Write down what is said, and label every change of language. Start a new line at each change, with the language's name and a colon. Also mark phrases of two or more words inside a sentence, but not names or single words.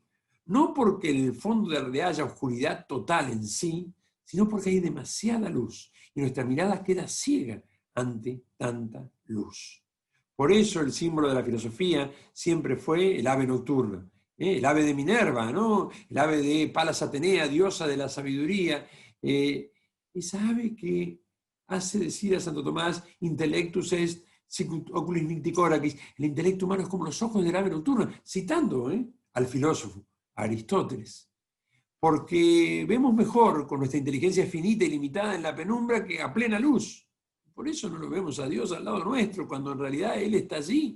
Spanish: No porque en el fondo de la realidad haya oscuridad total en sí, sino porque hay demasiada luz y nuestra mirada queda ciega ante tanta luz. Por eso el símbolo de la filosofía siempre fue el ave nocturna, el ave de Minerva, ¿no?, el ave de Palas Atenea, diosa de la sabiduría, esa ave que hace decir a Santo Tomás:
Latin: intellectus est sicut oculis nicti coracis,
Spanish: el intelecto humano es como los ojos del ave nocturna, citando al filósofo, a Aristóteles. Porque vemos mejor con nuestra inteligencia finita y limitada en la penumbra que a plena luz. Por eso no lo vemos a Dios al lado nuestro, cuando en realidad Él está allí.